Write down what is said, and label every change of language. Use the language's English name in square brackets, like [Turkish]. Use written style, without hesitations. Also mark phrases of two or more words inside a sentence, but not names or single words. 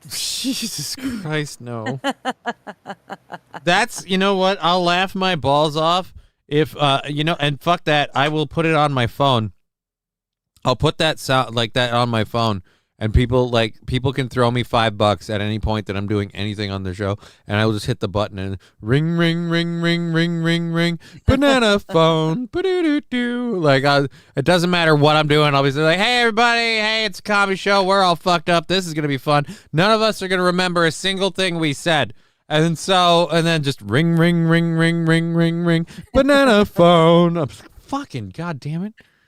[English] Jesus Christ, no. That's, you know what? I'll laugh my balls off if, and fuck that. I will put it on my phone. I'll put that sound like that on my phone, and people can throw me $5 at any point that I'm doing anything on the show, and I will just hit the button and ring, ring, ring, ring, ring, ring, ring, banana phone, ba-doo-doo-doo. Like, it doesn't matter what I'm doing. I'll be like, hey, everybody, hey, it's a comedy show. We're all fucked up. This is going to be fun. None of us are going to remember a single thing we said. And then just ring, ring, ring, ring, ring, ring, ring, banana phone. I'm fucking goddamn it.